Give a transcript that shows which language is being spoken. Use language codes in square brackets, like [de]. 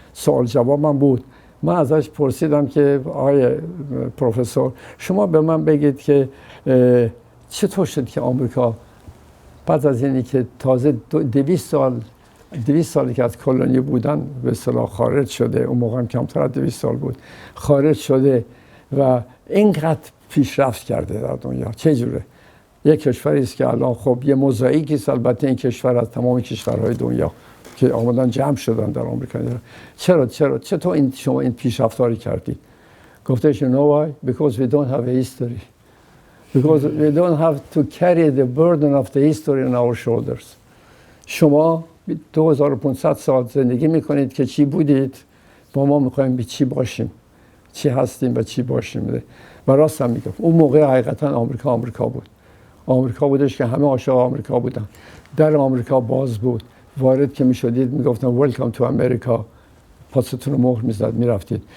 [fa] سوال جواب من بود. من ازش پرسیدم که آقای پروفسور شما به من بگید که چطور شد که آمریکا بعد از اینی که تازه 200 سالی که از کلونی بودن به اصطلاح خارج شده، اون موقع هم کمتر از 200 سال بود، خارج شده و اینقدر پیشرفت کرده در دنیا؟ چه جوره؟ یک کشوری است که الان خب یه موزاییکی است البته این کشور از تمام کشورهای دنیا که آمدن جمع شدن در آمریکا. چطور شما این پیشرفتاری کردید؟ گفتش [en] you know why? Because we don't have a history. Because we don't have to carry the burden of the history on our shoulders. [fa] شما 2500 سال زندگی میکنید که چی بودید، با ما میخوایم به چی باشیم، چی هستیم و چی باشیم. و راست هم میگفت. اون موقع حقیقتا آمریکا بود. آمریکا بودش که همه عاشق آمریکا بودن. در آمریکا باز بود. وارد که میشدید میگفتن ویلکام تو امریکا، پاستون رو مهر میزد میرفتید.